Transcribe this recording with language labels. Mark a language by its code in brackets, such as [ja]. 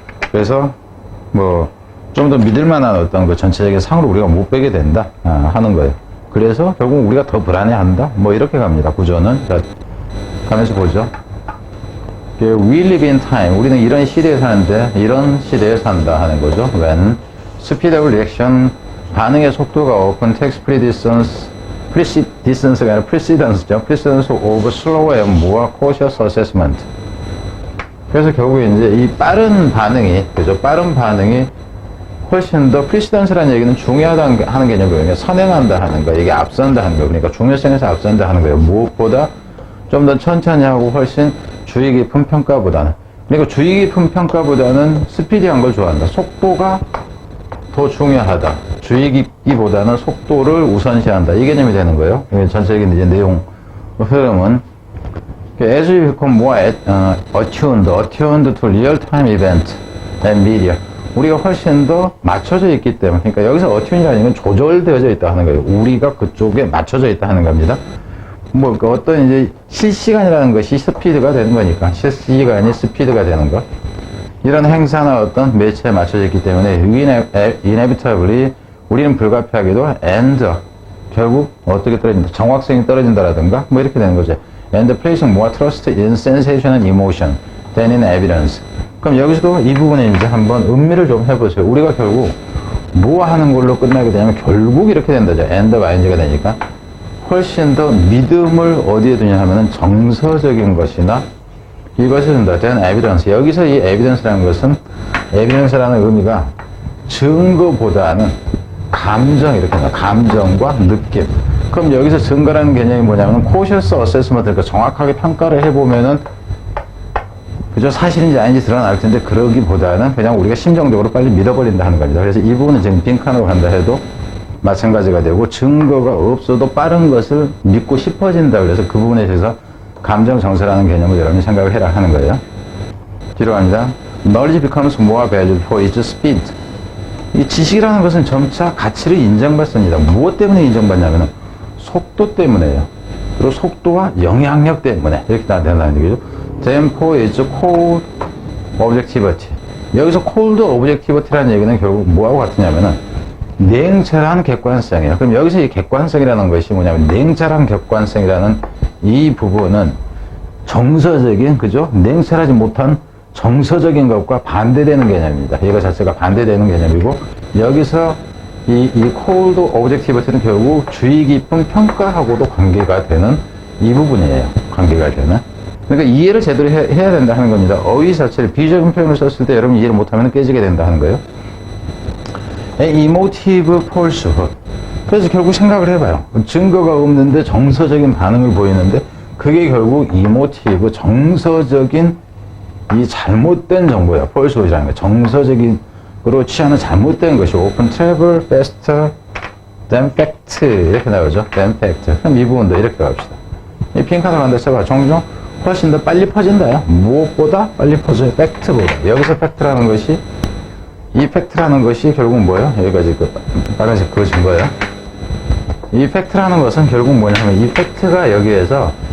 [ko] 그래서 좀 더 믿을 만한 어떤 그 전체적인 상으로 우리가 못 빼게 된다 하는 거예요. 그래서 결국 우리가 더 불안해한다. 이렇게 갑니다. 구조는. 자, 가면서 보죠. [en] We live in time. [ko] 우리는 이런 시대에 사는데 이런 시대에 산다 하는 거죠. [en] When speed of reaction, [ko] 반응의 속도가 [en] often takes precedence가 아니라 precedence죠. Precedence of slower and more cautious assessment. [ko] 그래서 결국에 이제 이 빠른 반응이, 그죠? 빠른 반응이 훨씬 더 precedence라는 얘기는 중요하다 하는 개념이거든요. 선행한다 하는 거, 이게 앞선다 하는 거. 그러니까 중요성에서 앞선다 하는 거예요. 무엇보다 좀 더 천천히 하고 훨씬 주의 깊은 평가보다는. 그러니까 주의 깊은 평가보다는 스피디한 걸 좋아한다. 속도가 더 중요하다. 주의 깊기보다는 속도를 우선시한다. 이 개념이 되는 거예요. 전체적인 이제 내용 흐름은 [en] as you become more attuned to real-time event and media. [ko] 우리가 훨씬 더 맞춰져 있기 때문에, 그러니까 여기서 어튠이라는 건 조절되어져 있다 하는 거예요. 우리가 그쪽에 맞춰져 있다 하는 겁니다. 그러니까 어떤 이제 실시간이라는 것이 스피드가 되는 거니까, 실시간이 스피드가 되는 것. 이런 행사나 어떤 매체에 맞춰져 있기 때문에, inevitably, 우리는 불가피하게도, and, 결국 어떻게 떨어진다? 정확성이 떨어진다라든가, 이렇게 되는 거죠. [en] And placing more trust in sensation and emotion than in evidence. [ko] 그럼 여기서도 이 부분에 이제 한번 음미를 좀 해보세요. 우리가 결국 뭐 하는 걸로 끝나게 되냐면 결국 이렇게 된다죠. end가 ing가 되니까 훨씬 더 믿음을 어디에 두냐 하면은 정서적인 것이나 이것을 둔다. [en] then evidence. [ko] 여기서 이 evidence라는 것은 evidence라는 의미가 증거보다는 감정 이렇게 된다. 감정과 느낌. 그럼 여기서 증거라는 개념이 뭐냐면 [en] cautious assessment, [ko] 그러니까 정확하게 평가를 해보면은 그죠? 사실인지 아닌지 드러날 텐데 그러기보다는 그냥 우리가 심정적으로 빨리 믿어버린다 하는 겁니다. 그래서 이 부분은 지금 빈칸으로 간다 해도 마찬가지가 되고 증거가 없어도 빠른 것을 믿고 싶어진다. 그래서 그 부분에 대해서 감정 정서라는 개념을 여러분이 생각을 해라 하는 거예요. 뒤로 갑니다. [en] Knowledge becomes more valuable for its speed. [ko] 이 지식이라는 것은 점차 가치를 인정받습니다. 무엇 때문에 인정받냐면 속도 때문에요. 그리고 속도와 영향력 때문에 이렇게 다 된다는 얘기죠. [en] Tempo is cold objectivity. [ko] 여기서 cold objectivity라는 얘기는 결국 뭐하고 같으냐면은 냉철한 객관성이에요. 그럼 여기서 이 객관성이라는 것이 뭐냐면 냉철한 객관성이라는 이 부분은 정서적인, 그죠? 냉철하지 못한 정서적인 것과 반대되는 개념입니다. 이거 자체가 반대되는 개념이고 여기서 이 [en] cold objectivity [ko] 는 결국 주의 깊은 평가하고도 관계가 되는 이 부분이에요. 관계가 되는. 그러니까 이해를 제대로 해야 된다 하는 겁니다. 어휘 자체를 비적인 표현을 썼을 때 여러분 이해를 못하면 깨지게 된다 하는 거예요. [en] emotive falsehood. [ko] 그래서 결국 생각을 해봐요. 증거가 없는데 정서적인 반응을 보이는데 그게 결국 emotive, 정서적인 이 잘못된 정보예요. falsehood이라는 거. 정서적으로 취하는 잘못된 것이 [en] often travel faster than fact. [ko] 이렇게 나오죠. [en] than fact. [ko] 그럼 이 부분도 이렇게 갑시다. 이 빈칸으로 간다 써봐. 종종 훨씬 더 빨리 퍼진다요. 무엇보다 빨리 퍼져요. 팩트보다. 여기서 팩트라는 것이, 이 팩트라는 것이 결국 뭐예요? 여기까지 그 빨간색 그어진 거예요. 이 팩트라는 것은 결국 뭐냐면 이 팩트가 여기에서